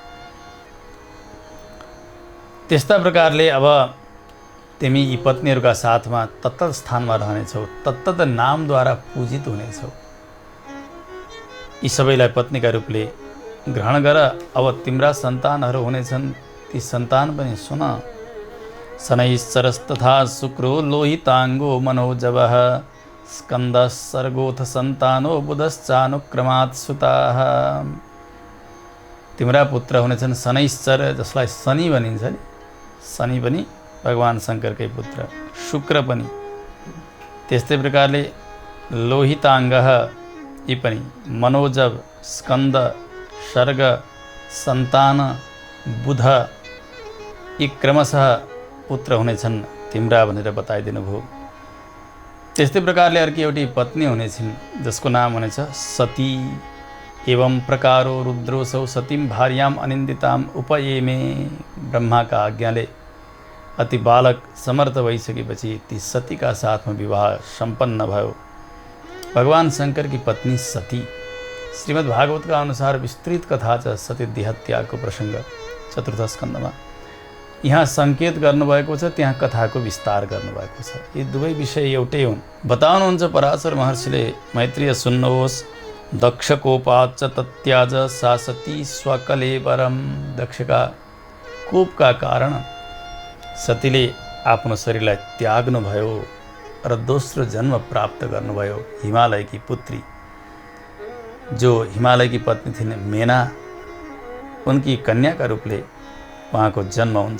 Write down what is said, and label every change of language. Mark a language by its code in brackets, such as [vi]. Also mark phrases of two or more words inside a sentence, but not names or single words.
[ne] त्यस्ता प्रकारले अब तिमी यी पत्नीहरूका साथमा तत्तत स्थानमा रहनेछौ, तत्तत नामद्वारा पूजित हुनेछौ। यी सबैलाई पत्नीका रूपले ग्रहण गर। अब तिम्रा सन्तानहरू हुनेछन्, ती सन्तान पनि सुन। [sa] शनैश्चरस्तथा शुक्रो लोहिताङ्गो मनोजवः स्कन्दः सर्गोऽथ सन्तानो बुधश्चानुक्रमात् सुताः। [ne] तिम्रा पुत्र हुनेछन् शनैश्चर, जसलाई शनि भनिन्छ नि, शनि पनि भगवान शङ्करकै पुत्र, शुक्र पनि त्यस्तै प्रकारले लोहिताङ्गः, यी पनि मनोजव, स्कन्द, सर्ग, सन्तान, बुध, यी क्रमशः पुत्र हुनेछन् तिम्रा भनेर बताइदिनु भयो। त्यस्तै प्रकारले अर्की एउटी पत्नी हुनेछिन्, जसको नाम हुनेछ सती। [sa] एवं प्रकारो रुद्रोऽसौ सतीं भार्याम् अनिन्दिताम् उपयेमे। [ne] ब्रह्माका आज्ञाले अति बालक समर्थ भइसकेपछि ती सतीका साथमा विवाह सम्पन्न भयो। भगवान शङ्करकी पत्नी सती। श्रीमद् भागवतका अनुसार विस्तृत कथा छ सती देहत्यागको प्रसङ्ग चतुर्थ स्कन्धमा। यहाँ सङ्केत गर्नुभएको छ, त्यहाँ कथाको विस्तार गर्नुभएको छ। यी दुवै विषय एउटै हुन्। बताउनुहुन्छ पराशर महर्षिले, मैत्रेय सुन्नुहोस्। [sa] दक्षकोपाच्च तत्याज सा सती स्वकलेवरम। [ne] दक्षका कोपका कारण सतीले आफ्नो शरीरलाई त्याग्नुभयो र दोस्रो जन्म प्राप्त गर्नुभयो। हिमालयकी पुत्री, जो हिमालयकी पत्नी थिइन् मेना, उनकी कन्याका रूपले उहाँको जन्म हुन्छ।